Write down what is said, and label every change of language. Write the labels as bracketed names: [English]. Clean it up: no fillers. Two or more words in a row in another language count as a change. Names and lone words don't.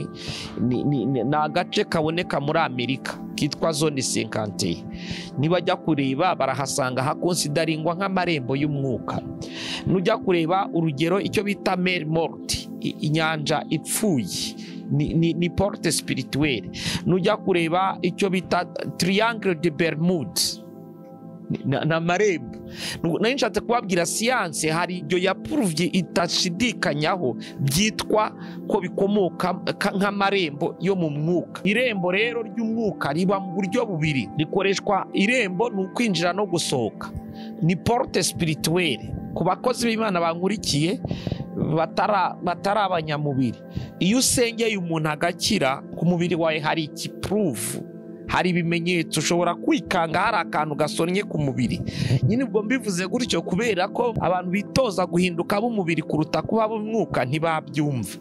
[Kinyarwanda] Ni agace kaboneka muri Amerika kitwa zone 51. Nibajya kureba barahasanga hakonsidaringwa nk'amarembo y'umwuka. Nujya kureba urugero icyo bita [French] mer morte, [Kinyarwanda] inyanja ipfuye, ni [French] porte spirituelle. [Kinyarwanda] Nujya kureba icyo bita triangle de Bermude, na marembo. Nari nshatse kubabwira siyanse hari ibyo yapuruvye itashidikanyaho byitwa ko bikomoka nk'amarembo yo mu mwuka. Irembo rero ry'umwuka riba mu buryo bubiri, rikoreshwa irembo ni ukwinjira no gusohoka, ni [French] porte spirituelle. [Kinyarwanda] Ku bakozi b'Imana bankurikiye batari abanyamubiri, iyo usengeye umuntu agakira ku mubiri wawe hari ikipuruvu hari ibimenyetso, ushobora kwikanga hari akantu gasonnye ku mubiri. Nyine ubwo mbivuze gutyo kubera ko abantu bitoza guhinduka b'umubiri kuruta kuba b'umwuka ntibabyumva.